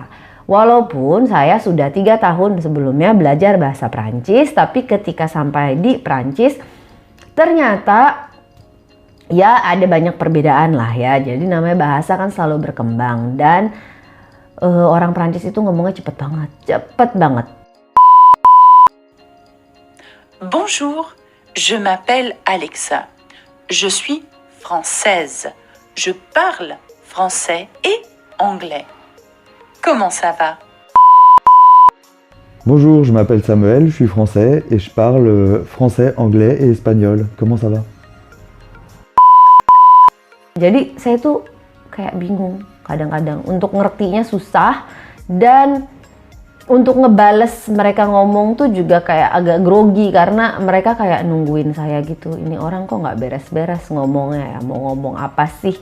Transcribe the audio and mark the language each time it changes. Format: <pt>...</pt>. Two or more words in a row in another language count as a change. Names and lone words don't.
<id>Walaupun saya sudah 3 tahun sebelumnya belajar bahasa Prancis, tapi ketika sampai di Prancis ternyata ya ada banyak perbedaan lah ya. Jadi namanya bahasa kan selalu berkembang dan orang Prancis itu ngomongnya cepet banget.</id> <fr>Bonjour, je m'appelle Alexa. Je suis française. Je parle français et anglais. Comment ça va? Bonjour, je m'appelle Samuel, je suis français et je parle français, anglais et espagnol. Comment ça va?</fr> <id>Jadi saya tuh kayak bingung kadang-kadang untuk ngertinya susah dan untuk ngebales mereka ngomong tuh juga kayak agak grogi karena mereka kayak nungguin saya gitu. Ini orang kok nggak beres-beres ngomongnya ya, mau ngomong apa sih?</id>